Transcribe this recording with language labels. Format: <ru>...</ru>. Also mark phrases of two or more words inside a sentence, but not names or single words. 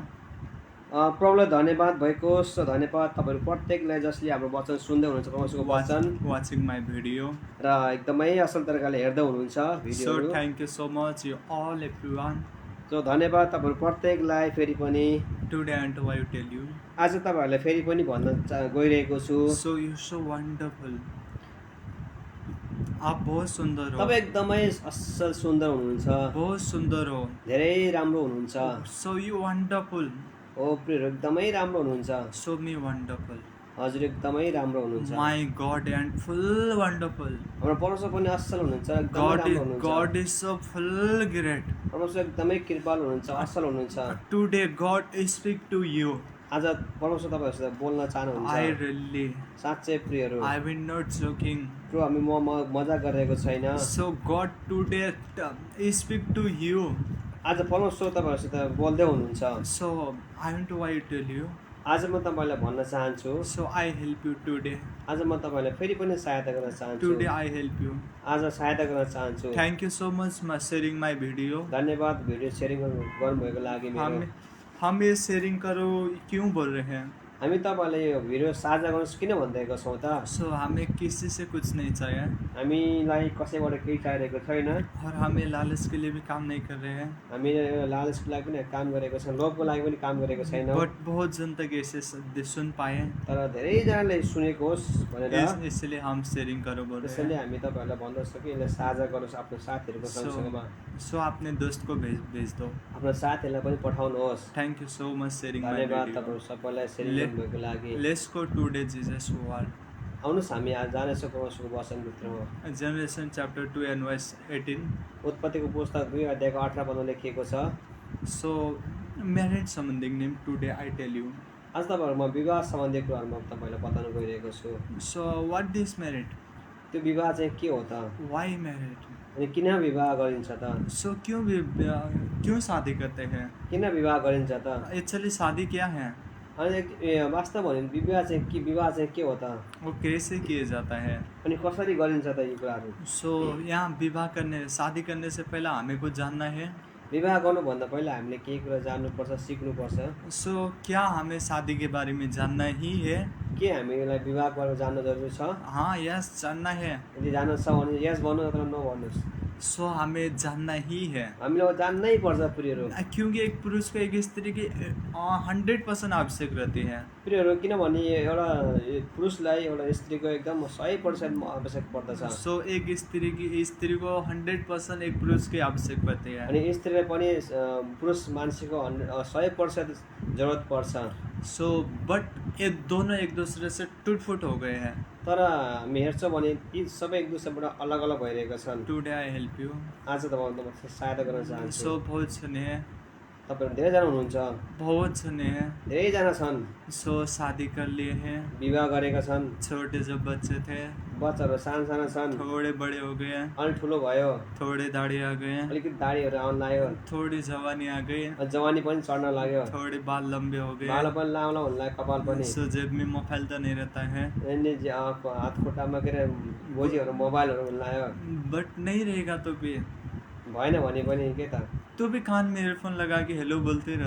<ne>प्रभुलाई धन्यवाद भएको होस्। धन्यवाद तपाईँहरू प्रत्येकलाई जसले हाम्रो वचन सुन्दै हुनुहुन्छ, परमेश्वरको वचन</ne> <en>watching my video</en> <ne>र एकदमै असल तरिकाले हेर्दै हुनुहुन्छ सो भिडियोहरू।</ne> <en>thank you so much you all everyone.</en> <ne>सो धन्यवाद तपाईँहरू प्रत्येकलाई फेरि पनि।</ne> <en>today I want to tell you,</en> <ne>आज तपाईँहरूलाई फेरि पनि भन्न गइरहेको छु।</ne> <en>so you so wonderful.</en> <hi>आप बहुत सुन्दर हो।</hi> <ne>तपाईँ एकदमै असल सुन्दर हुनुहुन्छ,</ne> <hi>बहुत सुन्दर हो।</hi> <ne>धेरै राम्रो हुनुहुन्छ।</ne> <en>so you wonderful.</en> <ne>हो प्रियहरू, एकदमै राम्रो हुनुहुन्छ।</ne> <en>so me wonderful.</en> <ne>हजुर एकदमै राम्रो हुनुहुन्छ।</ne> <en>my God and full wonderful.</en> <ne>हाम्रो परमेश्वर पनि असल हुनुहुन्छ, एकदमै राम्रो हुनुहुन्छ।</ne> <en>God is so full great.</en> <ne>परमेश्वर एकदमै कृपालु हुनुहुन्छ, असल हुनुहुन्छ।</ne> <en>Today God speak to you.</en> <ne>आज परमेश्वर तपाईँहरूसित बोल्न I चाहनुहुन्छ। really, साँच्चै प्रियहरू,</ne> <en>I will not joking.</en> <ne>प्रो हामी मजाक गरिरहेको छैन।</ne> <en>So God today speak to you.</en> <ne>आज परमेश्वर तपाईँहरूसित बोल्दै हुनुहुन्छ।</ne> <en>So I want to tell you.</en> <ne>आज म तपाईँलाई भन्न चाहन्छु,</ne> <en>So I help you today.</en> <ne>आज म तपाईँलाई फेरि पनि सहायता गर्न चाहन्छु।</ne> <en>Today I help you.</en> <ne>आज सहायता गर्न चाहन्छु।</ne> <en>Thank you so much for sharing my video.</en> <ne>धन्यवाद भिडियो सेयरिङ गर्नुभएको लागि।</ne> <hi>हम ये शेयरिंग करो क्यों बोल रहे हैं?</hi> <ne>हामी तपाईँलाई यो भिडियो साझा गर्नुहोस् किन भनिरहेको छौँ त?</ne> <hi>So हमें किसी से कुछ नहीं चाहिए</hi> <ne>हामीलाई कसैबाट केही चाहिरहेको छैन।</ne> <hi>और हमें लालच के लिए भी काम नहीं कर रहे हैं।</hi> <ne>हामीले लालचको लागि पनि काम गरेको छैन, लोभको लागि पनि काम गरेको छैन।</ne> <hi>बट बहुत जन तक ऐसे सुन पाए,</hi> <ne>तर धेरैजनाले सुनेको होस् भनेर</ne> <hi>इसलिए हम शेयरिंग करो बोल रहे</hi> <ne>त्यसैले हैं। हामी तपाईँहरूलाई भन्दछौँ कि यसलाई साझा गर्नुहोस् आफ्नो साथीहरूको सँगसँगमा।</ne> <hi>सो अपने दोस्त को भेज दो।</hi> <ne>आफ्नो साथीहरूलाई पनि पठाउनुहोस्।</ne> <en>thank you so much sharing my</en> <ne>धन्यवाद वीडियो। तपाईँहरू सबैलाई सेयरिङ गर्नुभएको लागि।</ne> <en>let's go today Jesus word.</en> <ne>आउनुहोस् हामी आज जानेछौँ परमेश्वरको वचनभित्रमा।</ne> <en>Genesis chapter 2 and verse 18.</en> <ne>उत्पत्तिको पुस्तक 2 अध्यायको 18 पदमा लेखिएको छ।</ne> <en>so marriage सम्बन्धी name today I tell you।</en> <ne>आज तपाईँहरूमा विवाह सम्बन्धी कुराहरूमा तपाईँलाई बताउन गइरहेको छु।</ne> <en>so what this married?</en> <ne>त्यो विवाह चाहिँ के हो त?</ne> <en>why married?</en> <ne>अनि किन विवाह गरिन्छ त?</ne> <hi>सो क्यों शादी करते हैं?</hi> <ne>किन विवाह गरिन्छ त?</ne> <hi>एक्चुअली शादी क्या है?</hi> <ne>अनि वास्तव भने विवाह चाहिँ के हो त?</ne> <hi>वो कैसे किए जाता है?</hi> <ne>अनि कसरी गरिन्छ त यी कुराहरू?</ne> <hi>सो यहाँ विवाह करने शादी करने से पहले हमें कुछ जानना है।</hi> <ne>विवाह गर्नुभन्दा पहिला हामीले केही कुरा जान्नुपर्छ, सिक्नुपर्छ।</ne> <hi>सो क्या हमें शादी के बारे में जानना ही है?</hi> <ne>के हामीलाई विवाहको बारेमा जान्न जरुरी छ?</ne> <hi>हाँ, यस जानना है।</hi> <ne>यदि जान्न छ भने यस भन्नु अथवा नो भन्नुहोस्।</ne> <hi>सो हमें जानना ही है,</hi> <ne>हामीले अब जान्नै पर्छ प्रियहरू।</ne> <hi>क्योंकि एक पुरुष को एक स्त्री की 100% आवश्यक रहती है।</hi> <ne>प्रियहरू, किनभने एउटा पुरुषलाई एउटा स्त्रीको एकदम 100% आवश्यक पर्दछ।</ne> <hi>सो एक स्त्री को 100% एक पुरुष की आवश्यक पड़ती है।</hi> <ne>अनि स्त्रीलाई पनि पुरुष मान्छेको 100% जरुरत पर्छ।</ne> <en>so but</en> <hi>ये दोनों एक दूसरे से टूट-फूट हो गए हैं।</hi> <ne>तर हामी हेर्छौँ भने यी सबै एक दुसराबाट अलग अलग भइरहेका छन्।</ne> <en>today I help you.</en> <ne>आज तपाईँलाई म सहायता गर्न चाहन्छु।</ne> <hi>सो बहुत सुने हैं,</hi> <ne>तपाईँहरू धेरैजना हुनुहुन्छ,</ne> <hi>बहुत सुने हैं।</hi> <ne>धेरैजना छन्,</ne> <hi>सो शादी कर लिए हैं,</hi> <ne>विवाह गरेका छन्,</ne> <hi>छोटे जब बच्चे थे,</hi> <ne>बच्चाहरू साना छन्,</ne> <hi>थोड़े बड़े हो गए,</hi> <ne>अलि ठुलो भयो,</ne> <hi>थोड़े दाढ़ी आ गए,</hi> <ne>अलिकति दाढीहरू आउन लाग्यो,</ne> <hi>थोड़ी जवानी आ गई,</hi> <ne>जवानी पनि चढ्न लाग्यो,</ne> <hi>थोड़े बाल लंबे हो गए।</hi> <ne>बाल पनि लामो हुन लाग्यो, कपाल पनि।</ne> <hi>सो जेब में मोबाइल तो नहीं रहता है,</hi> <ne>हात खुट्टामा के अरे गोजीहरू मोबाइलहरू हुन लाग्यो।</ne> <hi>बट नहीं रहेगा तो भी</hi> <ne>भएन भने पनि के त,</ne> <hi>तो भी कान में ईयरफोन लगा के हेलो बोलते रहते</hi>